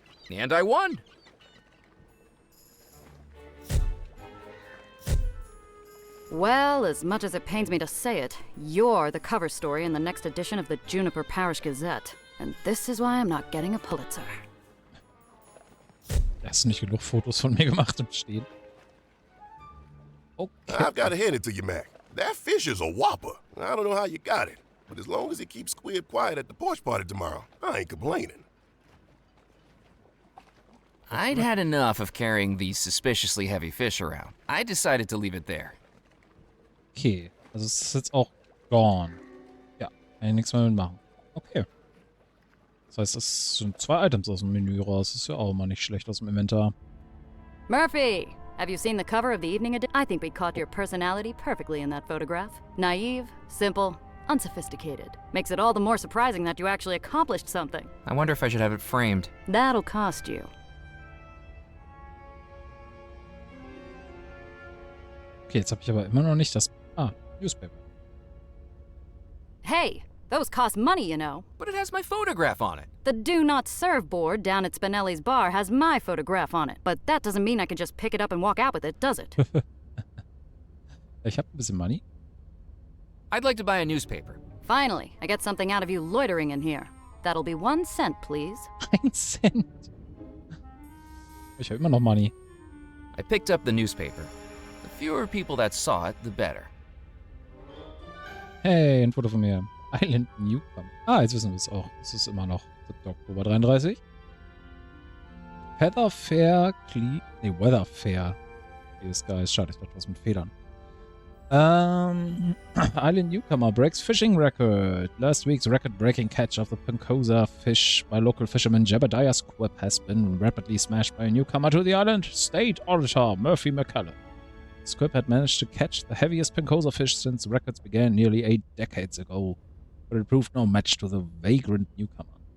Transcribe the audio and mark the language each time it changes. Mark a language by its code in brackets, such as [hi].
[en] And I won. Well, as much as it pains me to say it, you're the cover story in the next edition of the Juniper Parish Gazette. And this is why I'm not getting a Pulitzer. [de] Hast du nicht genug Fotos von mir gemacht im Stehen? Okay. [en] I've got to hand it to you, Mac. That fish is a whopper. I don't know how you got it, but as long as he keeps Squibb quiet at the porch party tomorrow, I ain't complaining. I'd had enough of carrying these suspiciously heavy fish around. I decided to leave it there. [de] Okay, also es ist jetzt auch gone. Ja, kann ich nichts mehr mitmachen. Okay. Das heißt, es sind 2 Items aus dem Menü raus. Das ist ja auch mal nicht schlecht aus dem Inventar. [en] Murphy, have you seen the cover of the evening edition? I think we caught your personality perfectly in that photograph. Naive, simple, unsophisticated. Makes it all the more surprising that you actually accomplished something. I wonder if I should have it framed. That'll cost you. [de] Okay, jetzt habe ich aber immer noch nicht das... [en] Ah, Newspaper. Hey, those cost money, you know. But it has my photograph on it. The Do Not Serve board down at Spinelli's bar has my photograph on it. But that doesn't mean I can just pick it up and walk out with it, does it? [de] Ich habe ein bisschen Money. [en] I'd like to buy a newspaper. Finally, I get something out of you loitering in here. That'll be 1 cent, please. 1 Cent. [de] Ich habe immer noch Money. [en] I picked up the newspaper. The fewer people that saw it, the better. [de] Hey, ein Foto von mir. Island Newcomb. Ah, jetzt wissen wir es auch. Es ist immer noch 7. Oktober 33. [en] Weather Fair, Weather Fair. This guy [de] ist schade, ich dachte was mit Federn. [en] Island Newcomer breaks fishing record. Last week's record-breaking catch of the Pincosa fish by local fisherman Jebediah Squib has been rapidly smashed by a newcomer to the island, state auditor Murphy McCullough. Squib had managed to catch the heaviest Pincosa fish since records began nearly 8 decades ago, but it proved no match to the vagrant newcomer.